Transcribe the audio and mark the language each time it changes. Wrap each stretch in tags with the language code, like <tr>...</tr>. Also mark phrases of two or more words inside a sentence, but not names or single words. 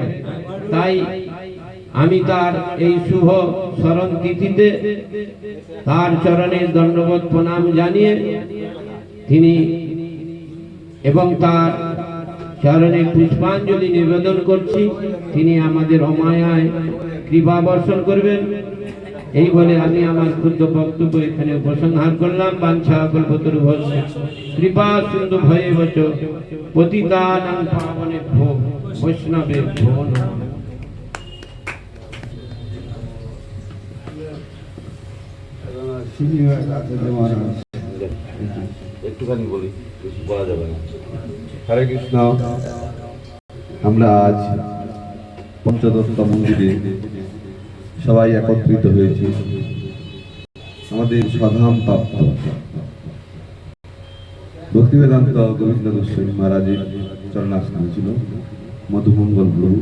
<bn>তাই আমি তার এই শুভ স্মরণ তিথিতে তার চরণে দণ্ডবোধ প্রণাম জানিয়ে তিনি এবং তার চরণে পুষ্পাঞ্জলি নিবেদন করছি। তিনি আমাদের অমায়ায় কৃপা বর্ষণ করবেন, এই বলে আমি আমার ক্ষুদ্র বক্তব্য এখানে উপসংহার করলাম।</bn> <sa>বাঞ্ছা কল্পতরুভ্যশ্চ কৃপা সিন্ধু ভয়েবচ পতিতানাং পাবনেভ্যো বৈষ্ণবেভ্যো নমঃ।</sa> <bn>একটুখানি বলি, কিছু বলা যাবে না। হরে কৃষ্ণ। আমরা আজ পঞ্চদত্ত মন্দিরে সবাই একত্রিত হয়েছি আমাদের স্বধাম প্রাপ্ত ভক্তিবেদান্ত গোবিন্দ গোস্বামী মহারাজের চরণাশ্রম ছিল মধুমঙ্গল প্রভু।</bn>